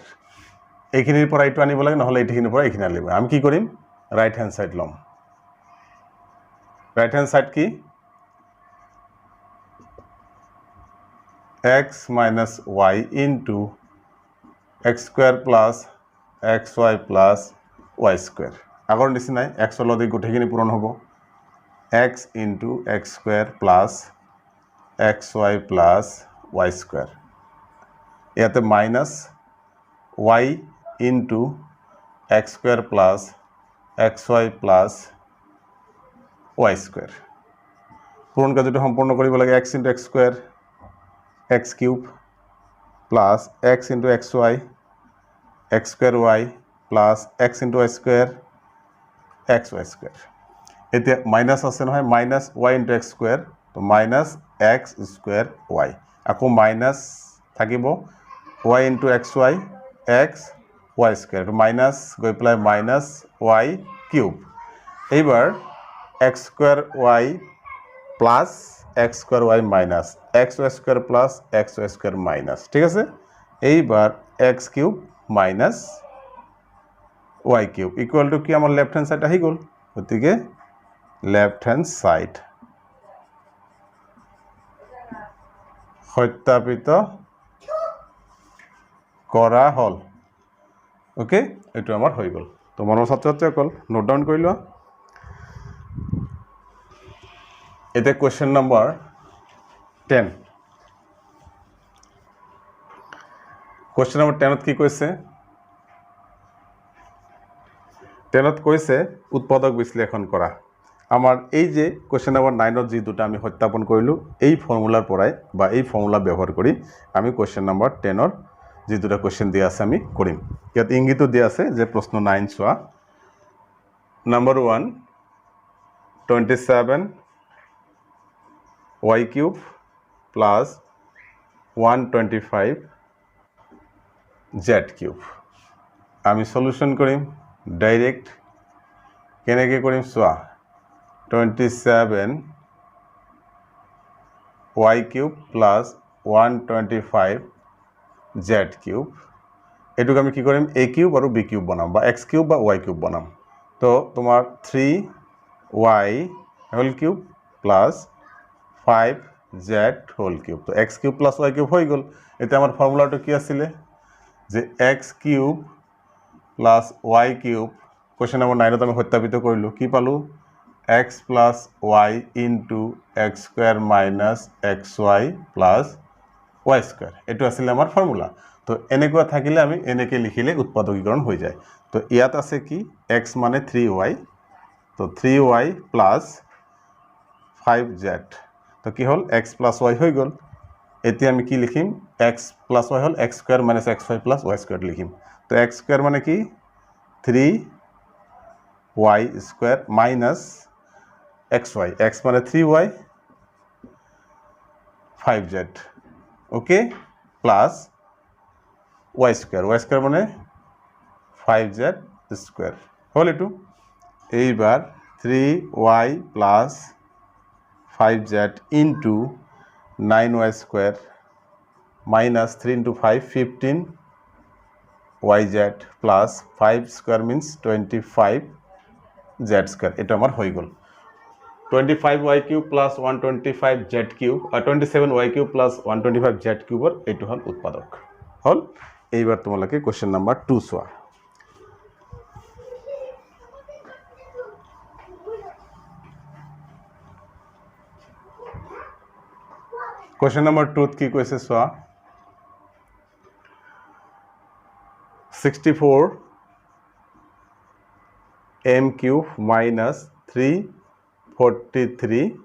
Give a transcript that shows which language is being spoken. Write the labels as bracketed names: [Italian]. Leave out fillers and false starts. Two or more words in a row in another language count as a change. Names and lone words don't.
[Assamese] এইখিনিৰ পৰা এইটো আনিব লাগে, নহলে এইখিনিৰ পৰা এইখিনি আনিব। আমি কি কৰিম? [English] right hand side [Assamese] লম। [English] right hand side [Assamese] কি? [English] x minus y into x square plus xy plus y square. [Assamese] আগৰ নিচিনাই x ৰ লগত গোটেইখিনি পূৰণ হ'ব। [English] x into x square plus xy plus y square. ইয়াতে minus y into x square plus xy plus y square. [Assamese] পূরণ কার্যটো সম্পূর্ণ কৰিব লাগে। [English] x into x square x³ plus x into xy x square y plus x into y square xy square. [Assamese] এতিয়া মাইনাস আছে নহয়, [English] minus y into x square তো minus x square y, আকৌ মাইনাস থাকিব y into xy x y square to minus [Assamese] গৈ পেলাই [English] minus y cube. এইবাৰ x square y plus x square y minus xy square plus xy square minus, [Assamese] ঠিক আছে? [English] এইবাৰ x³ minus y³ equal to কি? [Assamese] আমার [English] left hand side [Assamese] আহি গ'ল। গতিকে [English] left hand side [Assamese] সত্যাপিত কৰা হল। ওকে, এটো আমার হয়ে গেল। তো মনৰ ছাত্ৰ ছাত্ৰীসকল [English] note down [Assamese] কৰি লোৱা। এটা [English] question number 10 question number 10 [Assamese] কি কইছে 10 কইছে উৎপাদক বিশ্লেষণ করা আমার এই যে [English] question number 9 [Assamese] যে দুটো আমি সত্যাপন কৰিলো এই ফর্মুলার পৰাই বা এই ফর্মুলা ব্যবহার করি আমি [English] question number 10 [Assamese] যে দুটো কোয়েশ্চন দিয়া আছে আমি কৰিম ইয়াত ইংগিত দিয়া আছে যে প্রশ্ন 9 চোৱা [English] number 1 27 y cube plus 125 z cube [Assamese] আমি সলিউশন করিম ডাইরেক্ট কেনেকে করিম চোৱা [English] 27 y cube plus 125 z cube [Assamese] এটুক আমি কি করিম [English] a cube [Assamese] আৰু [English] b cube [Assamese] বনাম বা [English] x cube [Assamese] বা [English] y cube [Assamese] বনাম তো তোমার [English] 3y whole cube plus 5z whole cube তো x cube plus y cube [Assamese] হয়ে গেল এতে আমার ফর্মুলাটা কি আছিল যে [English] x cube plus y cube question number [Assamese] 9 আমি সত্যাপিত কৰিলো কি পালো [English] x plus y into x square minus xy plus y square [Assamese] এটো আছিল আমার ফর্মুলা তো এনেকুৱা থাকিলে আমি এনেকে লিখিলে উৎপাদকীকরণ হৈ যায় তো ইয়াত আছে কি x মানে 3y তো [English] 3y plus 5z [Assamese] তো কি হল [English] x plus y [Assamese] হৈ গল এতি আমি কি লিখিম [English] x plus y [Assamese] হল [English] x square minus xy plus y square [Assamese] লিখিম তো [English] x square [Assamese] মানে কি [English] 3y square minus xy x মানে 3y 5z okay plus y square মানে 5z square [Assamese] হল এটু এইবার [English] 3y plus 5z into 9y square minus 3 into 5 15 yz plus 5 square means 25 z square [Assamese] এটা আমার হয়ে গেল [English] 25y cube plus 125 z cube আর 27y cube plus 125 z cube [Assamese] এটো হল উৎপাদক হল এইবার তোমালকে [English] question number 2 সোয়া question number 2 [Assamese] কি কইছে সোয়া [English] 64 m cube minus 343